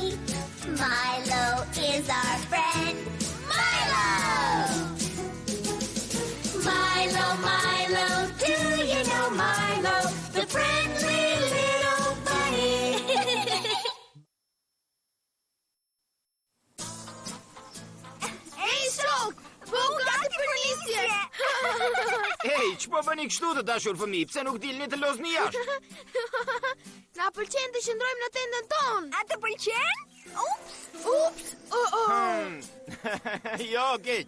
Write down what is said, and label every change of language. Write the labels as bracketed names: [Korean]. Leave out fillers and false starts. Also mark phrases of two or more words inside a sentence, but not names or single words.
[English] Milo is our friend. Milo! Milo, Milo, do you know Milo, the friendly little bunny? [Albanian] Ej, shok, po gati për nisje. Ej, që po bëni kështu të dashur fëmi, pse nuk dilni të lozni jashtë? Na pëlqen të qëndrojmë në tendën tonë. A të pëlqen? Ups! Jo, keq.